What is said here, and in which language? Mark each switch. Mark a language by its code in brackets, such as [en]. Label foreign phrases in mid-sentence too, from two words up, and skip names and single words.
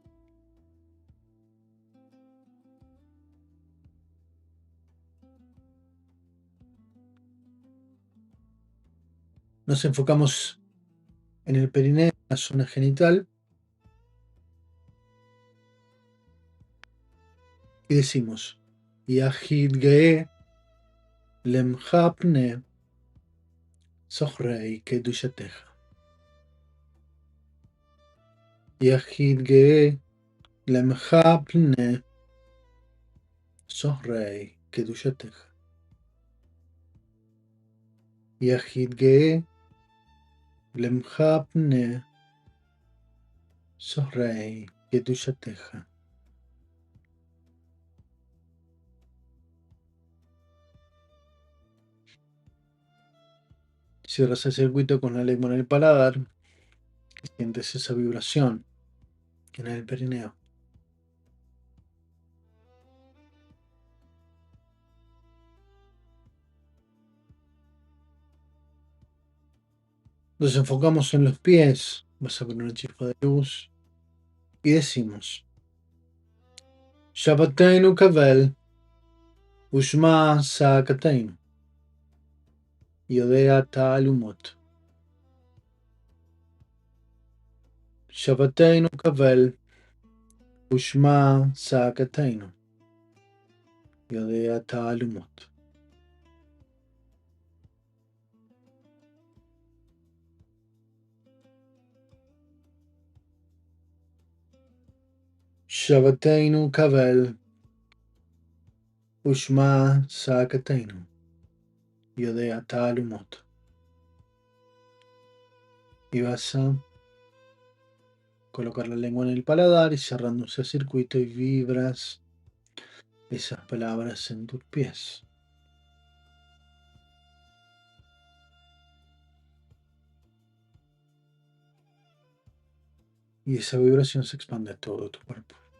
[es] Nos enfocamos en el perineo, en la zona genital, y decimos [he] יחיד גאה לעמך פנה זוכרי קדושתך. יחיד גאה לעמך פנה זוכרי קדושתך. יחיד גאה לעמך פנה זוכרי קדושתך. [es] Cierras el circuito con la lengua en el paladar y sientes esa vibración en el perineo. Nos enfocamos en los pies, vas a poner una chispa de luz y decimos [he] שוועתנו קבל ושמע צעקתנו יודע תעלומות. שוועתנו קבל ושמע צעקתנו יודע תעלומות. שוועתנו קבל ושמע צעקתנו יודע תעלומות. [es] Y vas a colocar la lengua en el paladar y cerrando ese circuito y vibras esas palabras en tus pies. Y esa vibración se expande a todo tu cuerpo.